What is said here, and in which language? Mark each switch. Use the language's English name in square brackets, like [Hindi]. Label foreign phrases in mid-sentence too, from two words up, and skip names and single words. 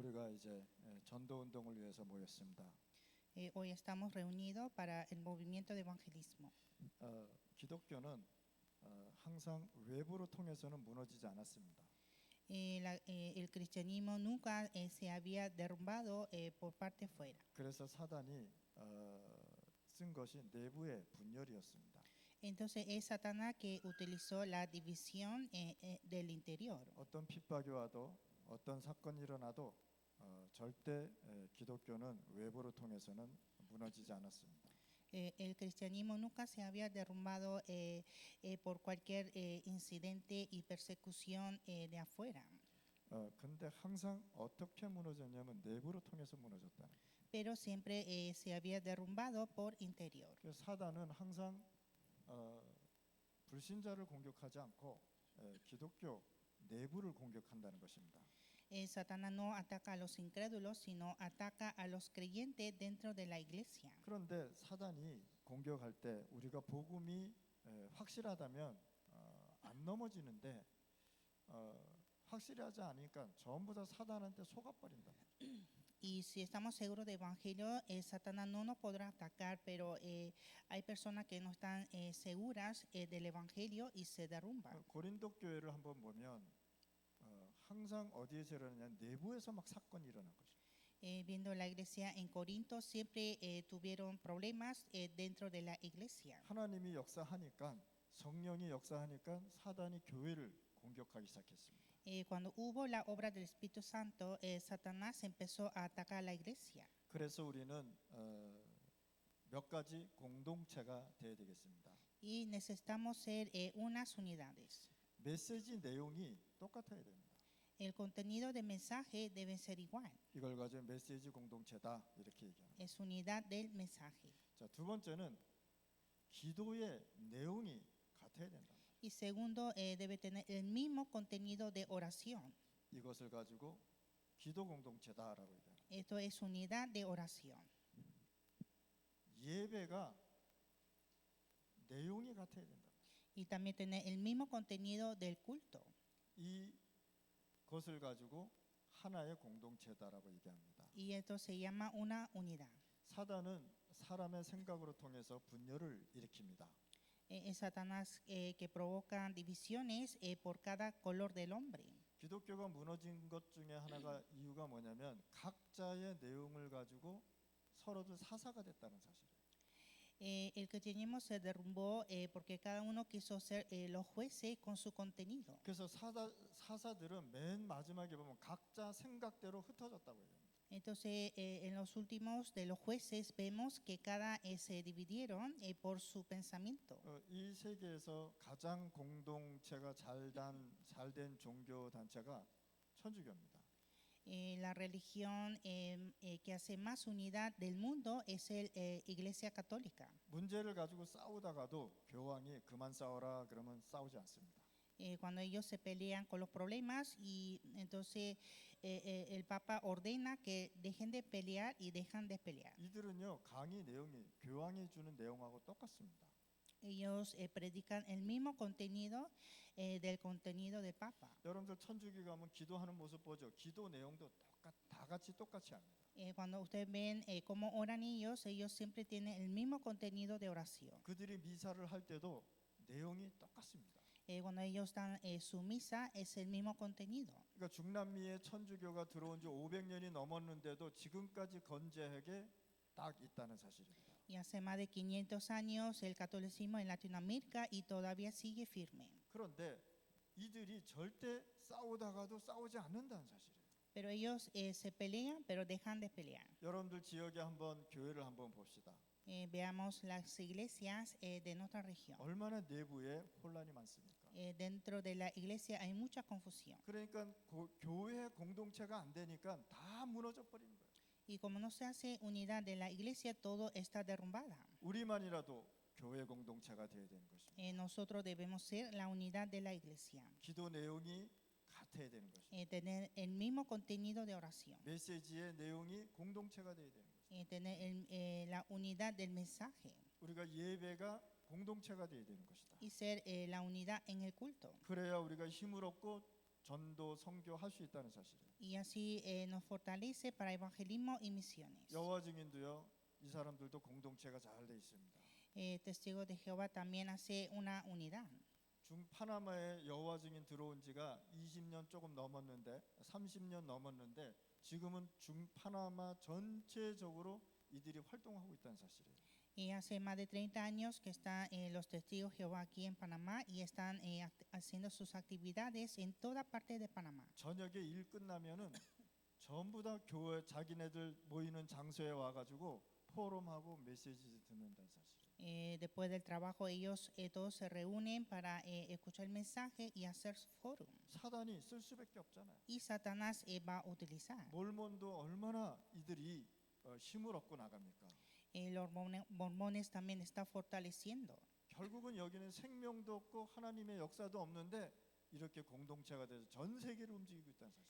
[Korean] 이제 전도 운동을 위해서 모였습니다. [Spanish] Hoy estamos reunidos para el movimiento de evangelismo. [Korean] 기독교는 항상 외부로 통해서는 무너지지 않았습니다. [Spanish] El cristianismo nunca se había derrumbado por parte fuera. [Korean] 그래서 사단이 쓴 것이 내부의 분열이었습니다. [Spanish] Entonces es Satanás que utilizó la división del interior. [Korean] 어떤 핍박이 와도 어떤 사건이 일어나도 절대 기독교는 외부로 통해서는 무너지지 않았습니다. [Spanish] El cristianismo nunca se había derrumbado por cualquier incidente y persecución de afuera. [Korean] 근데 항상 어떻게 무너졌냐면 내부로 통해서 무너졌다는 거예요. [Spanish] Pero siempre se había derrumbado por interior. [Korean] 그래서 사단은 항상 불신자를 공격하지 않고 기독교 내부를 공격한다는 것입니다. [Spanish] Satanás no ataca a los incrédulos, sino ataca a los creyentes dentro de la iglesia. [Korean] 그런데 사단이 공격할 때 우리가 복음이 확실하다면 안 넘어지는데 확실하지 않으니까 전부 다 사단한테 속아버린다. [Spanish] Y si estamos seguros del evangelio, Satanás no nos podrá atacar, pero hay personas que no están seguras del evangelio y se derrumban. [Korean] 고린도 교회를 한번 보면 항상 어디에서 일어나냐 내부에서 막 사건이 일어난 것이죠. [Spanish] Viendo la iglesia en Corinto, siempre tuvieron problemas dentro de la iglesia. [Korean] 하나님이 역사하니까 성령이 역사하니까 사단이 교회를 공격하기 시작했습니다. [Spanish] Cuando hubo la obra del Espíritu Santo, Satanás empezó a atacar a la iglesia. [Korean] 그래서 우리는 몇 가지 공동체가 되어야 되겠습니다. [Spanish] Y necesitamos ser unas unidades. [Korean] 메시지 내용이 똑같아야 됩니다. [Spanish] El contenido del mensaje debe ser igual. [Korean] 이걸 가지고 메시지 공동체다 이렇게 얘기합니다. [Spanish] Es unidad del mensaje. [Korean] 자, 두 번째는 기도의 내용이 같아야 된다. [Spanish] Y segundo, debe tener el mismo contenido de oración. [Korean] 이것을 가지고 기도 공동체다라고 얘기합니다. [Spanish] Esto es unidad de oración. [Korean] 예배가 내용이 같아야 된다. [Spanish] Y también tener el mismo contenido del culto. [Korean] 이것을 가지고 하나의 공동체다라고 얘기합니다. [Spanish] Y esto se llama una unidad. [Korean] 사단은 사람의 생각으로 통해서 분열을 일으킵니다. [Spanish] Es Satanás que provoca divisiones por cada color del hombre. [Korean] 기독교가 무너진 것 중에 하나가 이유가 뭐냐면 각자의 내용을 가지고 서로들 사사가 됐다는 사실이에요. [Spanish] El cristianismo se derrumbó porque cada uno quiso ser los jueces con su contenido. [Korean] 그래서 사사들은 맨 마지막에 보면 각자 생각대로 흩어졌다고 해요. [Spanish] Entonces, en los últimos de los jueces vemos que cada se dividieron por su pensamiento. [Korean] 이 세계에서 가장 공동체가 잘된 종교 단체가 천주교입니다. [Spanish] La religión que hace más unidad del mundo es la Iglesia Católica. [Korean] 문제를 가지고 싸우다가도 교황이 그만 싸워라 그러면 싸우지 않습니다. [Spanish] Cuando ellos se pelean con los problemas y entonces el Papa ordena que dejen de pelear y dejan de pelear. [Korean] 이들은요 강의 내용이 교황이 주는 내용하고 똑같습니다. [Spanish] Ellos predican el mismo contenido del contenido del Papa. [Korean] 여러분들 천주교 가면 기도하는 모습 보죠. 기도 내용도 다 같이 똑같이 합니다. [Spanish] Cuando ustedes ven cómo oran ellos siempre tienen el mismo contenido de oración. [Korean] 그들이 미사를 할 때도 내용이 똑같습니다. [Spanish] Cuando ellos dan su misa es el mismo contenido. [Korean] 그러니까 중남미에 천주교가 들어온 지 500년이 넘었는데도 지금까지 건재하게 딱 있다는 사실입니다. [Spanish] Y hace más de 500 años el catolicismo en Latinoamérica y todavía sigue firme. [Korean] 그런데 이들이 절대 싸우다가도 싸우지 않는다는 사실이에요. [Spanish] Pero ellos se pelean, pero dejan de pelear. [Korean] 여러분들 지역에 한번 교회를 한번 봅시다. [Spanish] Veamos las iglesias de nuestra región. [Korean] 얼마나 내부에 혼란이 많습니까? [Spanish] Dentro de la iglesia hay mucha confusión. [Korean] 그러니까 교회 공동체가 안 되니까 다 무너져 버리는 거예요. [Spanish] Y como no se hace unidad de la iglesia, todo está derrumbada. [Korean] 우리만이라도 교회 공동체가 되어야 되는 것입니다. [Spanish] Nosotros debemos ser la unidad de la iglesia. [Korean] 기도 내용이 같아야 되는 것입니다. [Spanish] Tener el mismo contenido de oración. [Korean] 메시지의 내용이 공동체가 되어야 되는 것입니다. [Spanish] Tener la unidad del mensaje. [Korean] 우리가 예배가 공동체가 되어야 되는 것이다. [Spanish] Y ser la unidad en el culto. [Korean] 그래야 우리가 힘을 얻고 전도 선교할 수 있다는 사실이에요. [Spanish] Y así nos fortalece para evangelismo y misiones. [Korean] 여호와 증인도요. 이 사람들도 공동체가 잘 돼 있습니다. [Spanish] Testigo de Jehová también hace una unidad. [Korean] 중파나마에 여호와 증인 들어온 지가 20년 조금 넘었는데 30년 넘었는데 지금은 중파나마 전체적으로 이들이 활동하고 있다는 사실이에요. [Spanish] Y hace más de 30 años que están los testigos de Jehová aquí en Panamá y están haciendo sus actividades en toda parte de Panamá. [Korean] 저녁에 일 끝나면은 전부 다 교회 자기네들 모이는 장소에 와가지고 포럼하고 메시지 듣는다는 사실. [Spanish] Después del trabajo ellos todos se reúnen para escuchar el mensaje y hacer forum. [Korean] 사단이 쓸 수밖에 없잖아요. [Spanish] Y Satanás va a utilizar. [Korean] 몰몬도 얼마나 이들이 힘을 얻고 나갑니까? [Spanish] Los mormones también está fortaleciendo. [Korean] 결국은 여기는 생명도 없고 하나님의 역사도 없는데 이렇게 공동체가 돼서 전 세계를 움직이고 있다는 사실.